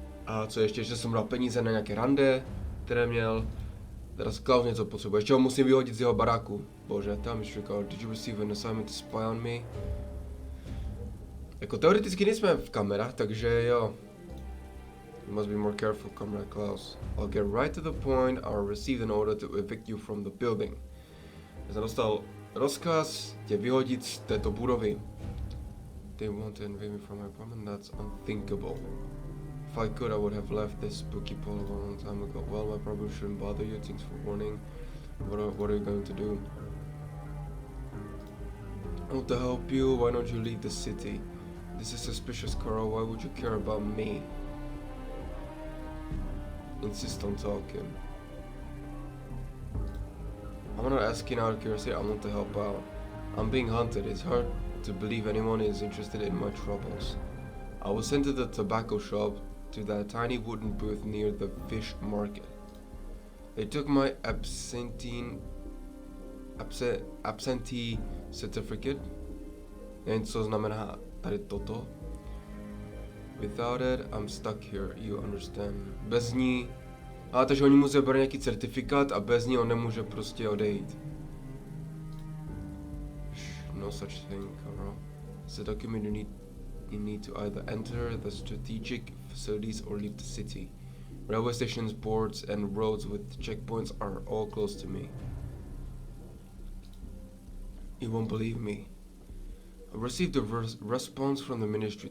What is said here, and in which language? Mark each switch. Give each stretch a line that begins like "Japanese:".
Czech: A co ještě, že jsem dal peníze na nějaké rande, které měl. Teraz Klaus něco potřebuje, ještě ho musím vyhodit z jeho baráku. Bože, tam ještě říkal,
English: did you receive an assignment to spy on me?
Czech: Jako teoreticky nejsme v kamerách, takže jo.
English: You must be more careful, comrade Klaus. I'll get right to the point, I'll receive an order to evict you from the building.
Czech: Já jsem dostal rozkaz tě vyhodit z této budovy.
English: They want to evict me from my apartment, that's unthinkable. If I could, I would have left this spooky pole a long time ago. Well, I probably shouldn't bother you. Thanks for warning. What are you going to do? I want to help you. Why don't you leave the city? This is suspicious, Carl. Why would you care about me? Insist on talking. I'm not asking out of curiosity. I want to help out. I'm being hunted. It's hard to believe anyone is interested in my troubles. I was sent to the tobacco shop, to that tiny wooden booth near the fish market. They took my absentee certificate.
Czech: Nevím, co znamená tady toto.
English: Without it, I'm stuck here, you understand.
Czech: Bez ní... takže oni musí brát nějaký certifikát a bez ní on nemůže prostě odejít.
English: No such thing, Carl. It's a document you need to either enter the strategic facilities or leave the city. Railway stations, boards, and roads with checkpoints are all close to me. You won't believe me. I received a response from the ministry.